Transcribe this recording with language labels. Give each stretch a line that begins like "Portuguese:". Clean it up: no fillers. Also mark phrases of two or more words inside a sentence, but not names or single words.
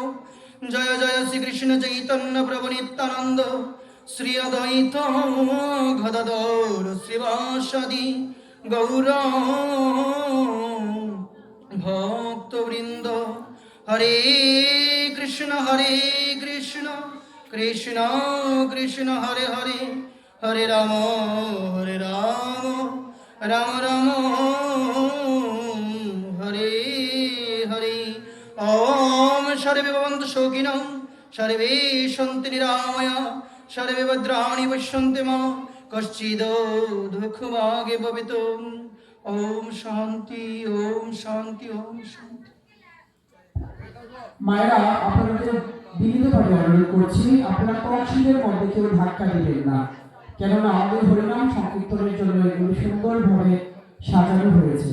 Bangla: জয় জয় শ্রীকৃষ্ণ চৈতন্য প্রভু নিত্যানন্দ শ্রী অদ্বৈত গদাধর শ্রীবাসাদি গৌর ভক্তবৃন্দ।
Sanskrit: হরে কৃষ্ণ কৃষ্ণ কৃষ্ণ হরে হরে, হরে রাম রাম রাম হরে হরে। ওম সর্বে ভবন্তু সুখিনঃ, সর্বে সন্তু নিরাময়া, সর্বে ভদ্রাণি পশ্যন্তু মা কশ্চিদ দুঃখভাগে ভবেতু। ওম শান্তি, ওম শান্তি, ওম শান্তি।
Bangla: মায়েরা আপনাদের বিনীতভাবে অনুরোধ করছি আপনারা কক্ষের মধ্যে কেউ ধাক্কা দিবেন না, কেননা আমাদের হরিনাম সংকীর্তনের জন্য এগুলো সুন্দরভাবে সাজানো হয়েছে।